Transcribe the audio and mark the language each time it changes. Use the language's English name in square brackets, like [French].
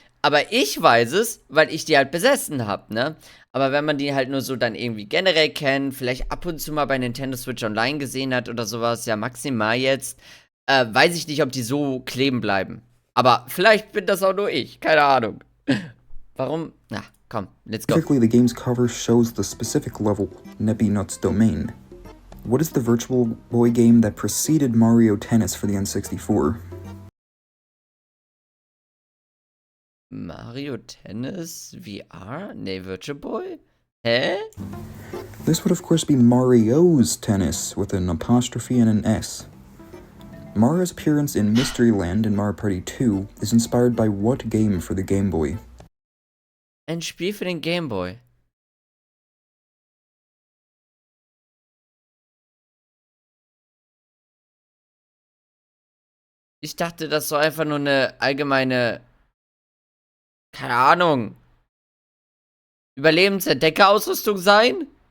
[German] Aber ich weiß es, weil ich die halt besessen habe, ne? Aber wenn man die halt nur so dann irgendwie generell kennt, vielleicht ab und zu mal bei Nintendo Switch Online gesehen hat oder sowas, ja maximal jetzt, weiß ich nicht, ob die so kleben bleiben. Aber vielleicht bin das auch nur ich, keine Ahnung. Warum? Na, komm, [English] let's go. Typically, the game's cover shows the specific level, Neppy Nut's domain. What is the Virtual Boy game that preceded Mario Tennis for the N64? [German] Mario Tennis VR? Nee, Virtual Boy? Hä? [English] This would of course be Mario's Tennis with an apostrophe and an S. Mario's appearance in Mystery Land in Mario Party 2 is inspired by what game for the Game Boy? [German] Ein Spiel für den Game Boy. Ich dachte, das soll einfach nur eine allgemeine, keine Ahnung, Überlebensentdeckerausrüstung sein?